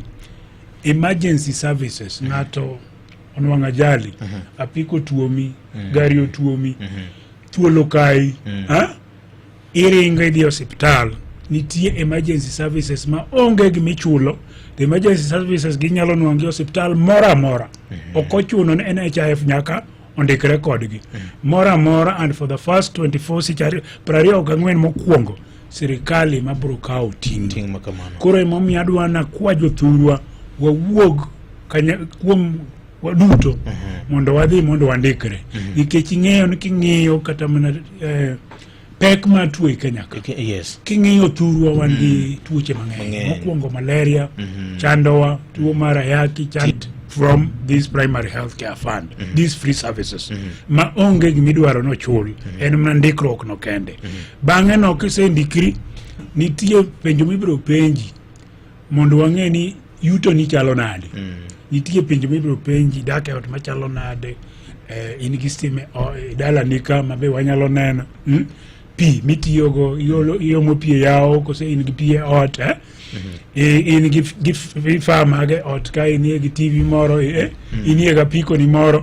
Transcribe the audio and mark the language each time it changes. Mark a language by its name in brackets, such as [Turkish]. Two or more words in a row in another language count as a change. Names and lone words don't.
[English] Emergency services, [Luo (Kenya and Tanzania)] ngato onwang' ajali, apiko tuomi, gari otuomi, thuolo kai, iringo idhi osiptal, nitie [English] emergency services [Luo (Kenya and Tanzania)] ma onge gimichulo. [English] The emergency services [Luo (Kenya and Tanzania)] ginyalo nwang'i osiptal mora mora. Okochuno ni NHIF nyaka ondikre kodgi. Mora mora, [English] and for the first [Luo (Kenya and Tanzania)] 24 sichari, 24 mokwongo, sirikali mabro kawo ting makamano. Koro emomiyo adwana kwa jothurwa wawuog kuom waduto mondo wadhi mondo wandikre. Nikech ing'eyo ni king'iyo kata mana pek ma tuo Kenya ka. Yes. King'iyo thurwa wan gi tuoche mang'eny. Mokwongo malaria, chandowa, tuo mar ayaki, chand [English] from this primary health care fund, these free services. [Luo (Kenya and Tanzania)] Ma onge gimidwaro no chul, en mana ndikruok no kende. Bang'e no kisendikri, nitie penjo mibiro penji mondo wang'e ni yuto ni chalo nade. Nitie penjo mibiro penji, dak e ot machalo nade, in gi stima dala nika mabe wanyalo neno, pi mitiyogo, iomo pi e yawo, kose in gi pi e ot, in gi vifaa mage ot ka inie gi TV moro, inie ga piko ni moro.